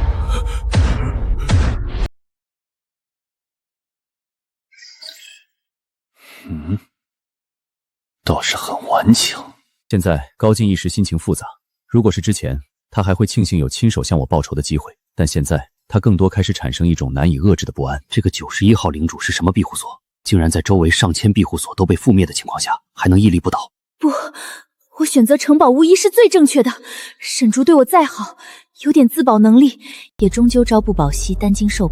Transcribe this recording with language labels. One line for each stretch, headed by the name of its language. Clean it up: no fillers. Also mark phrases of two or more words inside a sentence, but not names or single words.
Chinese: 倒是很顽强。现在高进一时心情复杂，如果是之前，他还会庆幸有亲手向我报仇的机会，但现在他更多开始产生一种难以遏制的不安。这个91号领主是什么庇護所？竟然在周圍上千庇護所都被覆滅的情況下，還能屹立不倒？不，我選擇城堡無疑是最正確的。沈竹對我再好，有點自保能力，也終究朝不保夕，擔驚受怕。